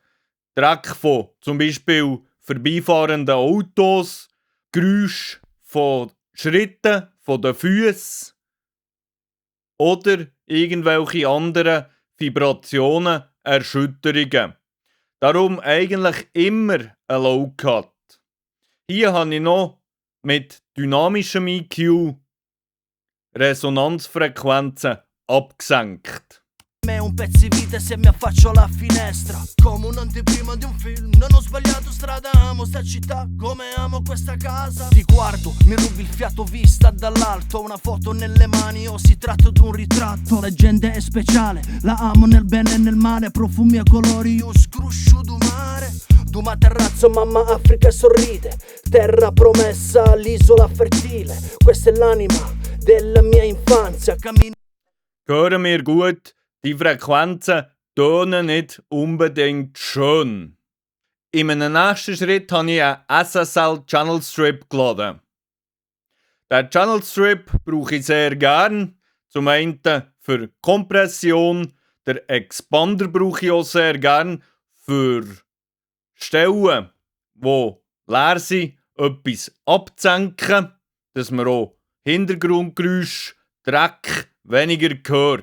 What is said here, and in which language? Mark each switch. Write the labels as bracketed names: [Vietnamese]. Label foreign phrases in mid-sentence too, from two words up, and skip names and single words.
[German] Dreck von zum Beispiel vorbeifahrenden Autos, Geräusch von Schritten, von den Füßen oder irgendwelche anderen Vibrationen, Erschütterungen. Darum eigentlich immer ein Low-Cut. Hier habe ich noch mit dynamischem EQ Resonanzfrequenzen abgesenkt. [Italian] Me un pezzo di vita se mi affaccio alla finestra. Come un'anteprima di un film. Non ho sbagliato strada, amo sta città come amo questa casa. Ti guardo, mi rubi il fiato vista dall'alto. Una foto nelle mani o si tratta d'un ritratto. La gente è speciale, la amo nel bene e nel male. Profumi e colori, io [Sicilian] scruscio du mare. [Italian] Duma terrazzo, mamma Africa sorride. Terra promessa, l'isola fertile. Questa è l'anima della mia infanzia. Cammino. [German] Hören wir gut, die Frequenzen tönen nicht unbedingt schön. In einem nächsten Schritt habe ich einen SSL [English] Channel Strip [German] geladen. Den [English] Channel Strip [German] brauche ich sehr gern. Zum einen für Kompression, der Expander brauche ich auch sehr gern für Stellen, die leer sind, etwas abzusenken, dass man auch Hintergrundgeräusch, Dreck weniger gehört.